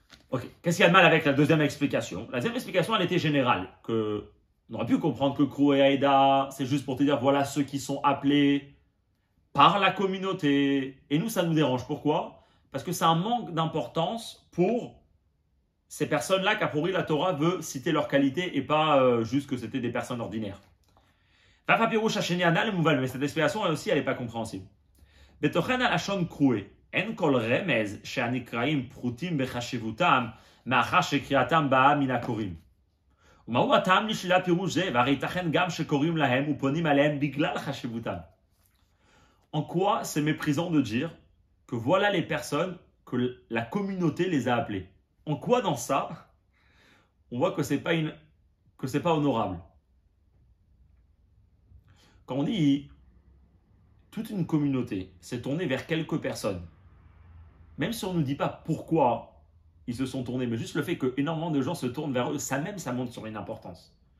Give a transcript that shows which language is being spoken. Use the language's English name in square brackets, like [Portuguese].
[French] Ok, qu'est-ce qu'il y a de mal avec la deuxième explication? La deuxième explication, elle était générale, que on aurait pu comprendre que Krou et Aïda, c'est juste pour te dire, voilà ceux qui sont appelés par la communauté. Et nous, ça nous dérange. Pourquoi? Parce que c'est un manque d'importance pour ces personnes-là qu'a pourri la Torah veut citer leur qualité et pas juste que c'était des personnes ordinaires. Mais cette explication, elle aussi, elle n'est pas compréhensible. [Hebrew] בתוכן הלשון קרוי, אין כל רמז שהנקראים פחותים בחשיבותם מאחר שקריאתם באה מן הקוראים. ומהו הטעם לשלילת פירוש זה, והרי ייתכן גם שקוראים להם ופונים עליהם בגלל חשיבותם. [French] En quoi c'est méprisant de dire que voilà les personnes que la communauté les a appelées? En quoi dans ça, on voit que c'est pas honorable? Quand on dit toute une communauté s'est tournée vers quelques personnes, même si on ne nous dit pas pourquoi ils se sont tournés, mais juste le fait qu'énormément de gens se tournent vers eux, ça même, ça montre sur une importance.